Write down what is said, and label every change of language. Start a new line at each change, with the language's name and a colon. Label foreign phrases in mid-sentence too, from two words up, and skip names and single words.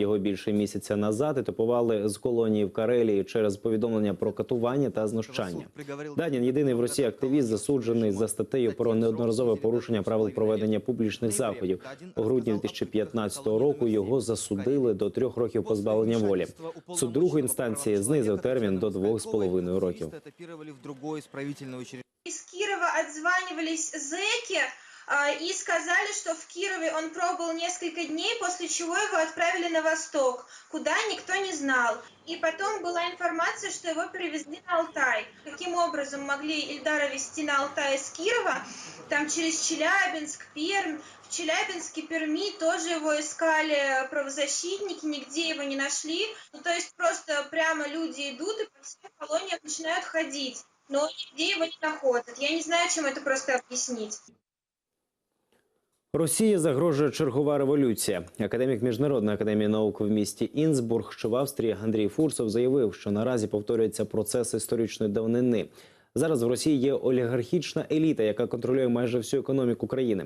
Ukrainian: Його більше місяця назад етапували з колонії в Карелії через повідомлення про катування та знущання. Дадін – єдиний в Росії активіст, засуджений за статтею про неодноразове порушення правил проведення публічних заходів. У грудні 2015 року його засудили до 3 років позбавлення волі. Суд другої інстанції знизив термін до 2,5 років.
Russian: Из Кирова отзванивались зэки и сказали, что в Кирове он пробыл несколько дней, после чего его отправили на восток, куда никто не знал. И потом была информация, что его перевезли на Алтай. Каким образом могли Ильдара везти на Алтай из Кирова, там через Челябинск, Пермь. В Челябинске, Перми тоже его искали правозащитники, нигде его не нашли. Ну, то есть просто прямо люди идут и по всем колониям начинают ходить. Но нигде его не находят. Я не знаю, чем это просто объяснить.
Ukrainian: Росії загрожує чергова революція. Академік Міжнародної академії наук в місті Інсбург, що в Австрії, Андрій Фурсов заявив, що наразі повторюється процес історичної давнини. Зараз в Росії є олігархічна еліта, яка контролює майже всю економіку країни.